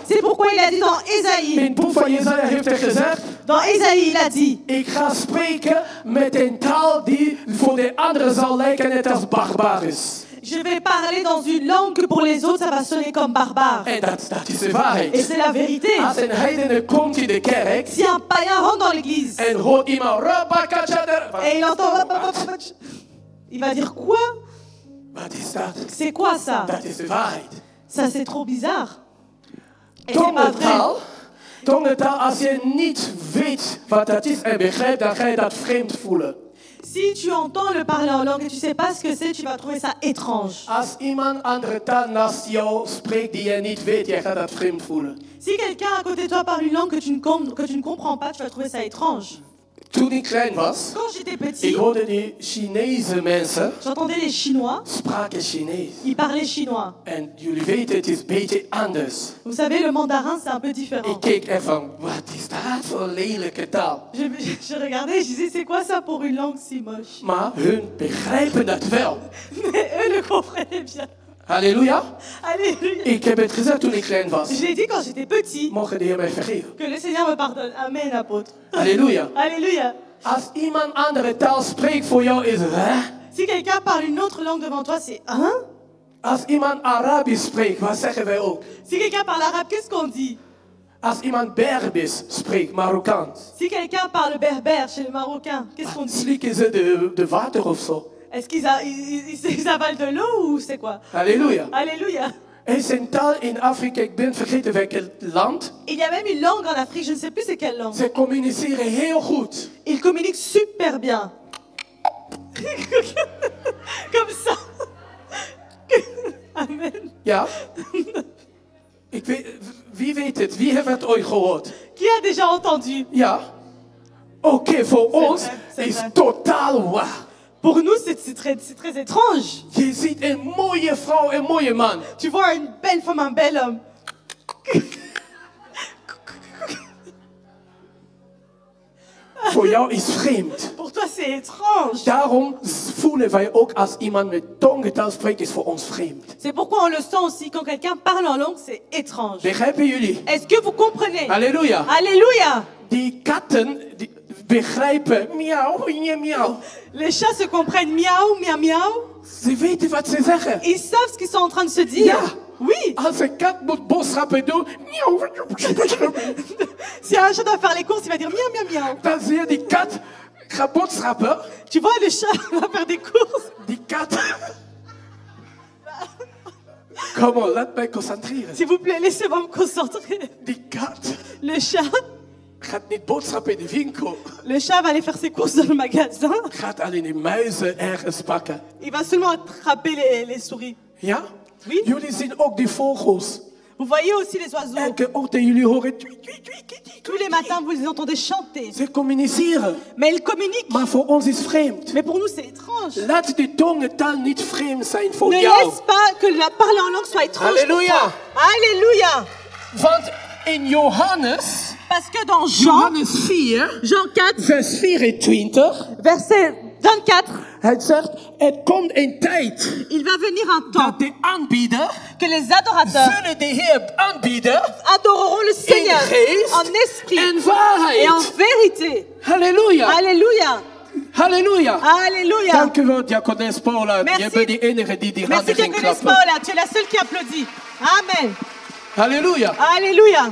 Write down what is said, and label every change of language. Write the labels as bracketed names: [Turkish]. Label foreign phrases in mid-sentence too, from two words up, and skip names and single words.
[French] C'est pourquoi il a dit dans [Dutch] In [French] Ésaïe. [Dutch] het boek van Jesaja heeft hij gezegd: [French] Dans Ésaïe, il a dit, [Dutch] ik ga spreken met een taal die voor de anderen zal lijken net als barbarisch. [French] je vais parler dans une langue que pour les autres, ça va sonner comme barbare. [Dutch] En dat is de [French] Et [Dutch] waarheid. [French] c'est la vérité. [Dutch] Als een heidene komt in de kerk [French] Si un païen rentre dans l'église [Dutch] en hoort iemand [French] et il entend... Il va dire quoi? [Dutch] Wat is dat? [French] C'est quoi ça? [Dutch] Dat is de waarheid. [French] Ça, c'est trop bizarre. Et c'est pas vrai. [Dutch] Tongentaal, als je niet weet wat dat is en begrijpt, dan ga je dat vreemd voelen. [French] Si tu entends le parler en langue et tu sais pas ce que c'est, tu vas trouver ça étrange. [Dutch] Als iemand andere taal naast jou spreekt die je niet weet, je gaat dat vreemd voelen. [French] Si quelqu'un à côté de toi parle une langue que tu ne comprends pas, tu vas trouver ça étrange. [Dutch] Toen ik klein was, [French] Quand j'étais [Dutch] ik [French] petit, [Dutch] hoorde die Chinese mensen [French] j'entendais les Chinois, [Dutch] spraken Chinees. [French] ils parlaient chinois. [Dutch] En jullie weten, het is een beetje anders. [French] Vous savez, le mandarin, c'est un peu différent. [Dutch] Ik keek echt van, wat is dat voor lelijke taal? [French] Je regardais et je disais, c'est quoi ça pour une langue si moche? [Dutch] Maar hun begrijpen dat wel. [French] Mais eux le comprenaient bien. [Dutch] Halleluja. [French] Alléluia. [Dutch] Ik heb het gezegd toen ik klein was. [French] Je l'ai dit quand j'étais petit. [Dutch] Mogen de Heer mij vergeven. [French] Que le Seigneur me pardonne. Amen, apôtre. [Dutch] Halleluja. [French] Alléluia. [Dutch] Als iemand andere taal spreekt voor jou is het, hè? [French] Si quelqu'un parle une autre langue devant toi, c'est hein? [Dutch] Als iemand Arabisch spreekt, wat zeggen wij ook? [French] Si quelqu'un parle arabe, qu'est-ce qu'on dit? [Dutch] Als iemand Berbisch spreekt, Marokkaans, [French] Si quelqu'un parle berbère chez les Marocains, qu'est-ce qu'on dit? [Dutch] slikken ze de water of zo. [French] Est-ce qu'ils avalent de l'eau ou c'est quoi? [Dutch] Halleluja. [French] Alléluia. [Dutch] Er is een taal in Afrika, ik ben vergeten welk land. [French] Il y a même une langue en Afrique, je ne sais plus c'est quelle langue. [Dutch] Ze communiceren heel goed. [French] Ils communiquent super bien. Comme ça. Amen. [Dutch] Ja? Ik weet, wie weet het? Wie heeft het ooit gehoord? [French] Qui a déjà entendu? [Dutch] Ja? Oké, voor ons [French] c'est [Dutch] is [French] vrai. [Dutch] totaal waar. [French] Pour nous, c'est très étrange. [Dutch] Je ziet een mooie vrouw, een mooie man. [French] Tu vois une belle femme, un bel homme. [Dutch] Voor jou is vreemd. [French] Pour toi, c'est étrange. [Dutch] Daarom voelen wij ook als iemand met tongentaal spreekt, is voor ons vreemd. [French] C'est pourquoi on le sent aussi. Quand quelqu'un parle en langue, c'est étrange. [Dutch] Begrijpen jullie? [French] Est-ce que vous comprenez? [Dutch] Halleluja. [French] Alléluia. [Dutch] Die katten die begrijpen miauw, miauw. [French] Les chats se comprennent miaou, miaou, miaou. [Dutch] Ze weten wat ze zeggen. [French] Ils savent ce qu'ils sont en train de se dire. [Dutch] Ja. [French] Oui. [Dutch] Als een kat moet boodschappen doen, miauw. [French] Si un chat doit faire les courses, il va dire miaou, miaou, miaou. [Dutch] Dan zie je die kat gaat boodschappen. [French] Tu vois, le chat va faire des courses. [Dutch] Die kat. Kom op, laat mij concentreren. [French] S'il vous plaît, laissez-moi me concentrer. [Dutch] Die kat [French] Le chat, [Dutch] gaat niet boodschappen in de winkel. [French] le chat va aller faire ses courses dans le magasin. [Dutch] Gaat alleen die muizen ergens pakken. [French] Il va seulement attraper les souris. [Dutch] Ja? [French] Oui. [Dutch] Jullie zien ook die vogels. [French] Vous voyez aussi les oiseaux. [Dutch] Elke ochtend jullie horen. [French] Tous les matins, vous les entendez chanter. [Dutch] Ze communiceren. [French] Mais ils communiquent. [Dutch] Maar voor ons is vreemd. [French] Mais pour nous, c'est étrange. [Dutch] Laat de tongentaal niet vreemd zijn voor [French] Ne [Dutch] jou. [French] laisse pas que la parler en langue soit étrange. pour Alléluia. toi. Alléluia. [Dutch] Want in Johannes, [French] Parce que dans Jean, [Dutch] Johannes 4, [French] Jean 4, [Dutch] vers 24, [French] verset 24, [Dutch] hij zegt, er komt een tijd [French] il va venir un temps [Dutch] dat de aanbieder [French] que les adorateurs [Dutch] zullen de Heer aanbieden [French] adoreront le Seigneur [Dutch] geest [French] en esprit [Dutch] en [French] et en [Dutch] waarheid. [French] vérité. [Dutch] Halleluja. [French] Alléluia. [Dutch] Halleluja. [French] Alléluia. [Dutch] Dank u wel, diakones Paula. [French] Merci. [Dutch] Je bent de enige die [French] Merci [Dutch] handen ging [French] Diaconesse [Dutch] klappen. [French] Paula, tu es la seule qui applaudit. Amen. [Dutch] Halleluja. [French] Alléluia.